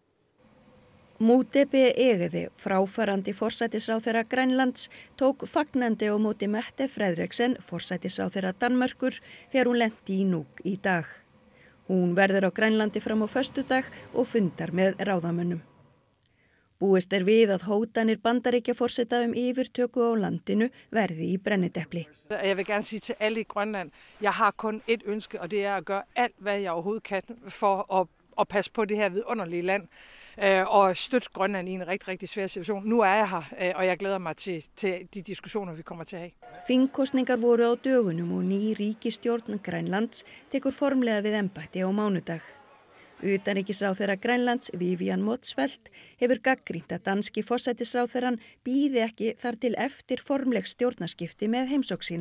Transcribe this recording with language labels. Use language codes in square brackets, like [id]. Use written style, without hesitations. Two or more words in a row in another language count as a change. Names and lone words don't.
[is] Mútebi Egede, fráfarandi forsætisráðherra Grænlands, tók fagnandi á móti Mette Frederiksen, forsætisráðherra Danmerkur, þegar hún lenti í Nuuk í dag. Hún verður á Grænlandi fram á föstudag og fundar með ráðamönnum. Búist er við að hótanir Bandaríkjaforseta yfirtöku á landinu verði í brennidepli. [da] Jeg vil gerne sige til alle i Grønland, jeg har kun et ønske, og det er at gøre alt, hvad jeg overhovedet kan for at passe på det her vidunderlige land og støtte Grønland i en rigtig svær situation. Nu er jeg her, og jeg glæder mig til de diskussioner, vi kommer til at have. [is] Þingkosningar voru á dögunum og ný ríkisstjórn Grænlands tekur formlega við embætti á mánudag. Utanríkisráðherra Grænlands, Vivian Motzfeldt, hefur gagnrýnt að danski forsætisráðherrann bíði ekki þar til eftir formleg stjórnarskipti með heimsókn sína.